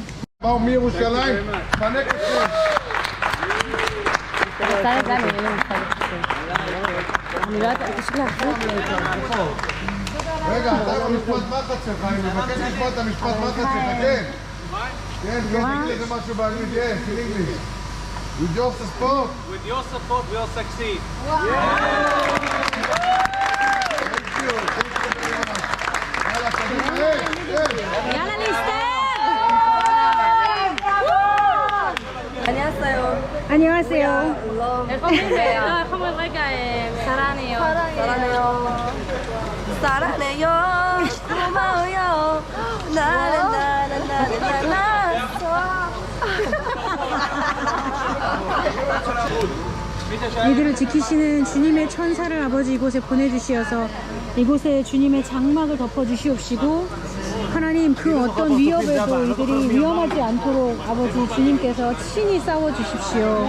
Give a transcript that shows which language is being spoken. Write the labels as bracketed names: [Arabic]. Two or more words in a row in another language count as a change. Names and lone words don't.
[Hebrew] באו מירושלים, פנק אתכם. אני לא יודעת, פשוט להחליט. רגע, אתה עם המשפט מחץ שלך, אני מבקש לשמוע את המשפט מחץ שלך, כן? כן, תגיד לזה משהו באנגלית, [English] yes, in English. With your support. With your support we'll succeed. Thank you very much. [Hebrew] יאללה, קדימה, יאללה להסתער! [Korean] 안녕하세요. 안녕하세요. [Hebrew] איך אומרים? איך אומרים רגע, [Korean] 사랑해요. 사랑해요. 사랑해요. 고마워요. 나나나나나나나. 이들을 지키시는 주님의 천사를 아버지 이곳에 보내주시어서 이곳에 주님의 장막을 덮어주시옵시고 하나님 그 어떤 위협에도 이들이 위험하지 않도록 아버지 주님께서 친히 싸워주십시오.